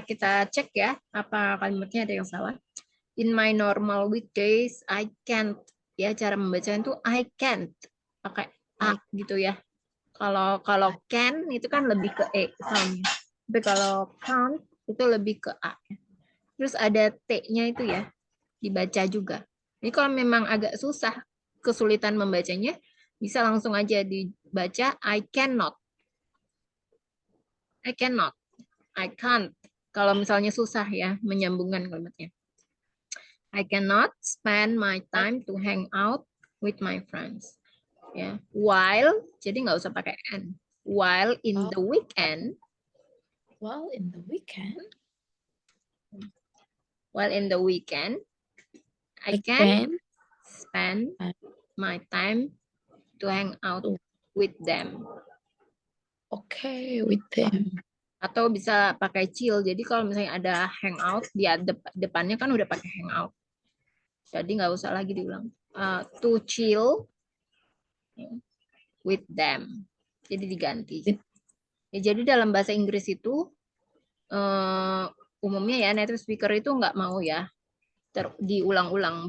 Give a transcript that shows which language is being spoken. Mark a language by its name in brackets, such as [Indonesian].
[Indonesian] Kita cek ya, apa kalimatnya ada yang salah. [English] In my normal weekdays, I can't. [Indonesian] Ya, cara membacanya itu [English] I can't. [Indonesian] Pakai A gitu ya. Kalau can itu kan lebih ke E soundnya. Tapi kalau can't itu lebih ke A. Terus ada T-nya itu ya, dibaca juga. Jadi kalau memang agak susah, kesulitan membacanya, bisa langsung aja dibaca [English] I cannot. I cannot. I can't. [Indonesian] Kalau misalnya susah ya menyambungkan kalimatnya. [English] I cannot spend my time to hang out with my friends. [Indonesian] Ya, while jadi nggak usah pakai n. [English] While in the weekend. While in the weekend. While in the weekend, I can spend my time to hang out with them. Okay, with them. [Indonesian] Atau bisa pakai chill. Jadi kalau misalnya ada hangout, di depannya kan udah pakai hangout. Jadi nggak usah lagi diulang. [English] To chill with them. [Indonesian] Jadi diganti. Ya, jadi dalam bahasa Inggris itu umumnya ya native speaker itu nggak mau ya diulang-ulang.